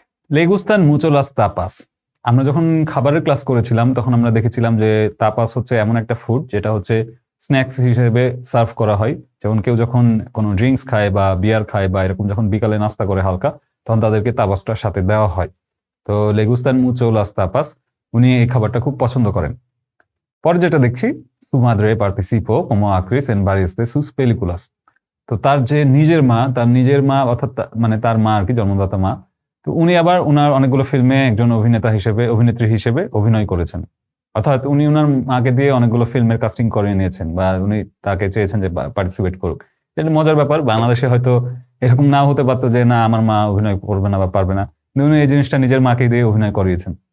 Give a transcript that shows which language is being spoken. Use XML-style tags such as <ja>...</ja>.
<es>লেগুস্তান মুচোলাস তাপাস,</es> <bn>আমরা যখন খাবারের ক্লাস করেছিলাম তখন আমরা দেখেছিলাম যে তাপাস হচ্ছে এমন একটা ফুড যেটা হচ্ছে স্ন্যাক্স হিসেবে সার্ভ করা হয়। যেমন কেউ যখন কোনো ড্রিঙ্কস খায় বা বিয়ার খায় বা এরকম যখন বিকালে নাস্তা করে হালকা, তখন তাদেরকে তাপাসটার সাথে দেওয়া হয়। তো</bn> <es>লেগুস্তান মুচোলাস তাপাস,</es> <bn>উনি এই খাবারটা খুব পছন্দ করেন। পরে যেটা দেখছি</bn> <es>su madre participó como actriz en varias de sus películas।</es> <bn>তো তার যে নিজের মা অর্থাৎ মানে তার মা আর কি, জন্মদাতা মা, তো উনি আবার উনার অনেকগুলো ফিল্মে একজন অভিনেত্রী হিসেবে অভিনয় করেছেন। অর্থাৎ উনি উনার মাকে দিয়ে অনেকগুলো ফিল্মের কাস্টিং করে নিয়েছেন বা উনি তাকে চেয়েছেন যে পার্টিসিপেট করুক। এটা মজার ব্যাপার, বাংলাদেশে হয়তো এরকম নাও হতে পারতো যে না আমার মা অভিনয় করবে না বা পারবে না, উনি এই জিনিসটা নিজের মাকে দিয়ে অভিনয় করিয়েছেন।</bn>